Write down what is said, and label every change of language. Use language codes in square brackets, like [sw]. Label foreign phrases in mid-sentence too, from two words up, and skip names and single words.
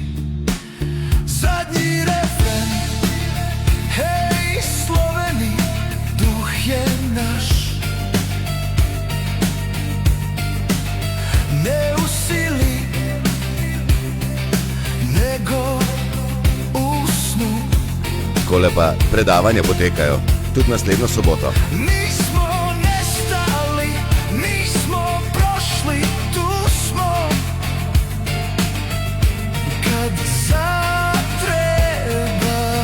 [sl] Zadnji refren, hej Sloveni, duh je naš. [hr] Ne u sili, nego u snu. [sl] Takole pa predavanja potekajo. Tudi naslednjo soboto. [hr] Nismo nestali, nismo prošli, tu smo. Kad zatreba.